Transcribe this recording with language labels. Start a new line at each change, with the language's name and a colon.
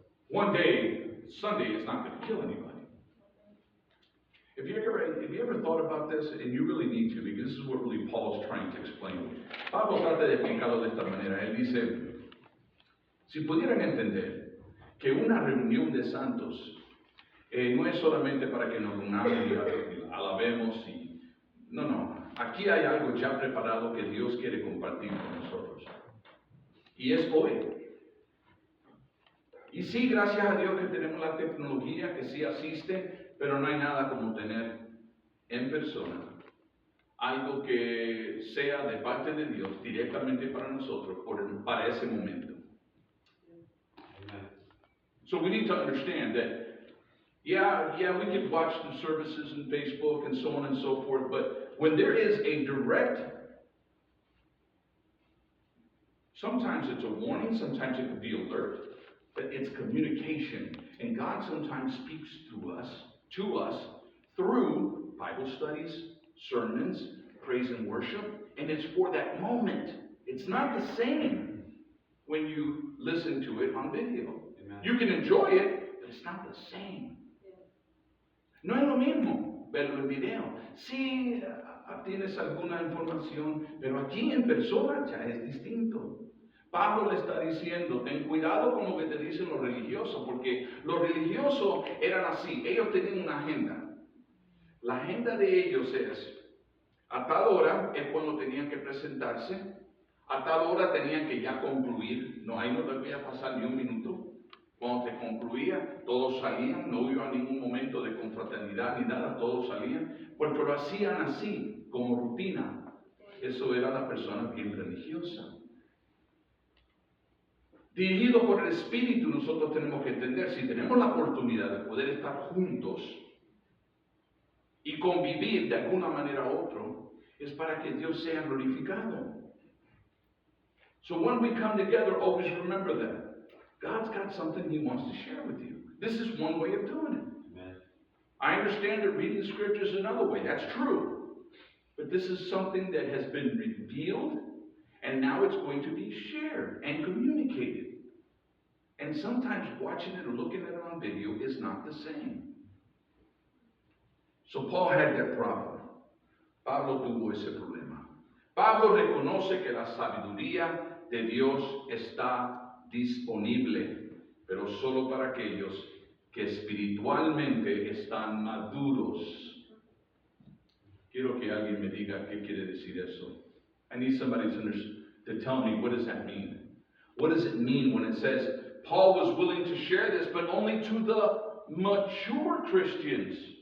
English: One day, Sunday, is not going to kill anybody. If you ever thought about this, and you really need to, because this is what really Paul's trying to explain.
Spanish: Pablo trata de explicarlo de esta manera. Él dice, si pudieran entender que una reunión de santos no es solamente para que nos reunamos y alabemos y... No. Aquí hay algo ya preparado que Dios quiere compartir con nosotros. Y es hoy. Y sí, gracias a Dios que tenemos la tecnología que sí asiste, pero no hay nada como tener en persona algo que sea de parte de Dios directamente para nosotros para ese momento.
English: So we need to understand that, yeah, we can watch the services on Facebook and so on and so forth, but when there is a direct, sometimes it's a warning, sometimes it could be alert, but it's communication. And God sometimes speaks to us through Bible studies, sermons, praise and worship, and it's for that moment. It's not the same when you listen to it on video. Amen. You can enjoy it, but it's not the same.
Spanish: No es lo mismo verlo en video. Sí, tienes alguna información, pero aquí en persona ya es distinto. Pablo le está diciendo, ten cuidado con lo que te dicen los religiosos, porque los religiosos eran así, ellos tenían una agenda. La agenda de ellos es, a tal hora es cuando tenían que presentarse, a tal hora tenían que ya concluir, ahí no debía pasar ni un minuto. Cuando se concluía, todos salían, no hubo ningún momento de confraternidad ni nada, todos salían, porque lo hacían así, como rutina. Eso era la persona bien religiosa. Dirigido por el Espíritu, nosotros tenemos que entender, si tenemos la oportunidad de poder estar juntos y convivir de alguna manera u otra, es para que Dios sea glorificado.
English: So when we come together, always remember that. God's got something He wants to share with you. This is one way of doing it. Amen. I understand that reading the Scripture is another way. That's true. But this is something that has been revealed, and now it's going to be shared and communicated. And sometimes watching it or looking at it on video is not the same. So Paul had that problem.
Spanish: Pablo tuvo ese problema. Pablo reconoce que la sabiduría de Dios está disponible, pero solo para aquellos que espiritualmente están maduros. Quiero que alguien me diga qué quiere decir eso.
English: I need somebody to tell me, what does that mean? What does it mean when it says Paul was willing to share this, but only to the mature Christians?